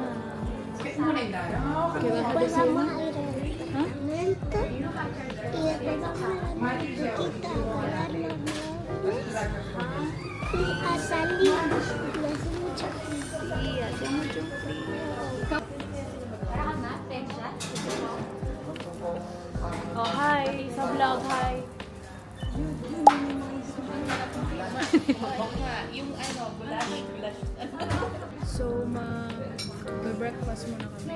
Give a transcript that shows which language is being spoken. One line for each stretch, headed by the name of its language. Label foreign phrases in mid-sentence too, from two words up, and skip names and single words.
Spanish: ¿Qué vas a desayunar? ¿Ah? Y después vamos a la musiquita, a volar los globos y a salir. Y hace mucho frío. Sí, hace mucho frío.
English: Oh, hi!
Filipino: Sa vlog,
English: hi!
Filipino: So, mag-breakfast muna kami.